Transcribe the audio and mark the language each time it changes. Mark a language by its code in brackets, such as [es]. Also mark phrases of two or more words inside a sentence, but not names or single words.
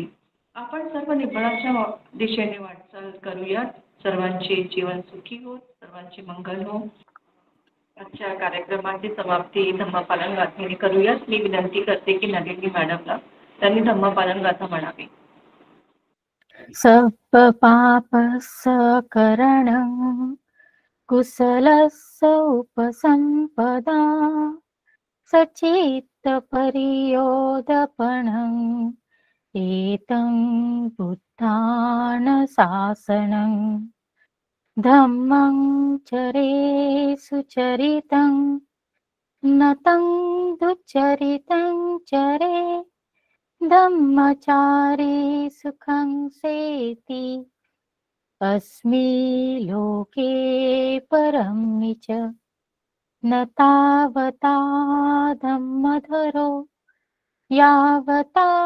[mr] आपण सर्व निब्बळाच्या दिशेने वाटचाल करूयात. सर्वांचे जीवन सुखी हो, सर्वांचे मंगल हो. आजच्या कार्यक्रमाची समाप्ती धम्मपालन गाथेने करूयात. मी विनंती करते की नलिनी मॅडमला त्यांनी धम्मपालन गाथा म्हणावी. [pi] सब पापसकरणं कुशलस्य उपसंपदा सचित्तपर्योदपणं एतं बुद्धानुशासनं धम्मं चरे सुचरितं नतं दुच्चरितं चरे धम्मचारी सुखं सेति अस्मि लोके परं च न तावता धम्मधरो यावता